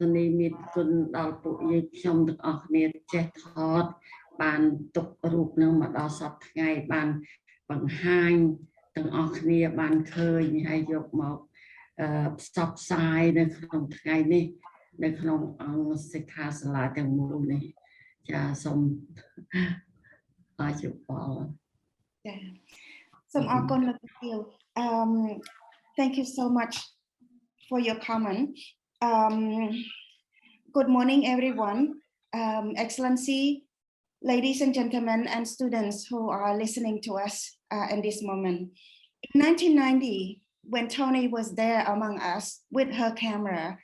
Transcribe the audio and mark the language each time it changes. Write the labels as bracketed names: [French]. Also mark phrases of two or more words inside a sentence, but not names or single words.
[Khmer] នីមានគុណដល់ពួកយើងខ្ញុំទាំងអស់គ្នាចេះថតបានទុករូបនឹងមកដល់សពថ្ងៃបានបង្ហាញទាំងអស់គ្នាបានឃើញហើយយកមកផ្សព្វផ្សាយនៅក្នុងថ្ងៃនេះនៅក្នុងអង្គសិក្ខាសាលាទាំងមូលនេះចាសូមអរជប៉ុនចាសូមអរគុណលោកជំទាវ [English] thank you so much for your comment good morning everyone excellency ladies and gentlemen and students who are listening to us in this moment in 1990 when Toni was there among us with her camera